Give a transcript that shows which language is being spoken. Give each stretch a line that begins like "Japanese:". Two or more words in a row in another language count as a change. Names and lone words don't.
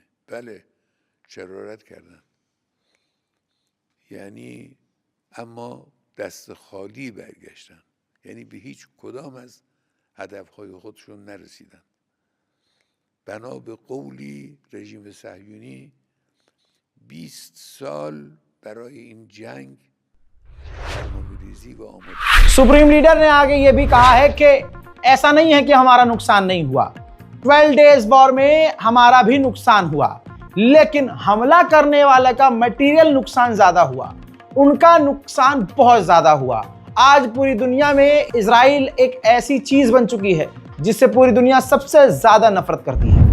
Persian: بله، شرارت کردن، یعنی اما دست خالی برگشتن، یعنی به هیچ کدام از هدفهای خودشون نرسیدن. بنا به قولی رژیم صهیونی 20 سال برای این جنگ برنامه‌ریزی و آمادگی।
Hindi: सुप्रीम लीडर ने आगे ये भी कहा है कि ऐसा नहीं है कि हमारा नुकसान नहीं हुआ। 12
English: days war
Hindi: में हमारा भी नुकसान हुआ, लेकिन हमला करने वाले का मटेरियल नुकसान ज्यादा हुआ, उनका नुकसान बहुत ज्यादा हुआ। आज पूरी दुनिया में इजराइल एक ऐसी चीज बन चुकी है जिससे पूरी दुनिया सबसे ज्यादा नफरत करती है।